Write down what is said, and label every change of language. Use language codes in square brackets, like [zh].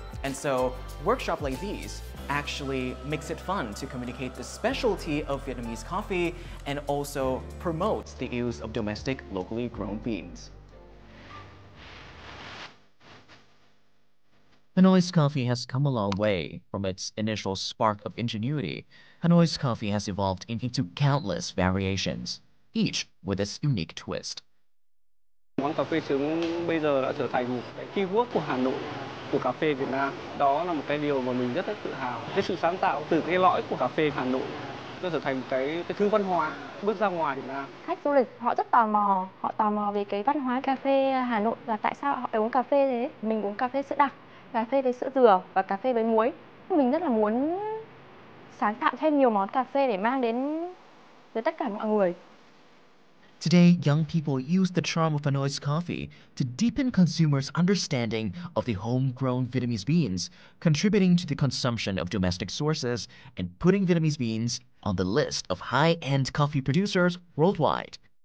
[en] And so workshops like these actually makes it fun to communicate the specialty of Vietnamese coffee and also promotes the use of domestic, locally grown beans. Hanoi's coffee has come a long way from its initial spark of ingenuity. Hanoi's coffee has evolved into countless variations, each with its unique twist. [vi] Món cà phê trứng bây giờ đã trở thành một cái keyword của Hà Nội, của cà phê Việt Nam. Đó là một cái điều mà mình rất là tự hào. Cái sự sáng tạo từ cái lõi của cà phê Hà Nội nó trở thành cái thứ văn hóa bước ra ngoài Việt Nam. Khách du lịch họ rất tò mò, họ tò mò về cái văn hóa cà phê Hà Nội và tại sao họ lại uống cà phê thế. Mình uống cà phê sữa đặc, cà phê với sữa dừa và cà phê với muối. Mình rất là muốn sáng tạo thêm nhiều món cà phê để mang đến với tất cả mọi người. [en] Today, young people use the charm of Hanoi's coffee to deepen consumers' understanding of the homegrown Vietnamese beans, contributing to the consumption of domestic sources and putting Vietnamese beans on the list of high-end coffee producers worldwide.